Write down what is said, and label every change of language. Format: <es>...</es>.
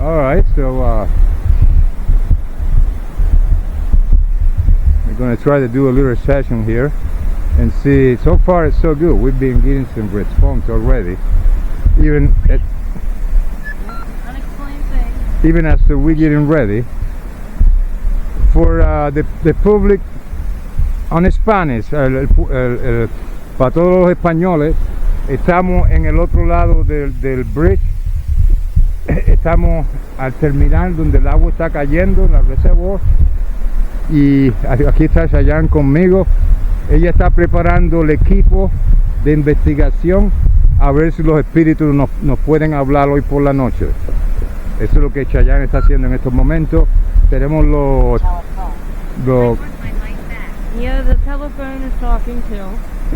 <en>Alright, so we're going to try to do a little session here and see. So far it's so good. We've been getting some response already, even Unexplained things. even after we're getting ready for the public on Spanish.</en> <es>Para todos los españoles, estamos en el otro lado del bridge. Estamos al terminal donde el agua está cayendo, la reserva. Y aquí está Chayanne conmigo. Ella está preparando el equipo de investigación a ver si los espíritus nos pueden hablar hoy por la noche. Eso es lo que Chayanne está haciendo en estos momentos. Tenemos los</es> <en>Yeah, the telephone is talking too.</en>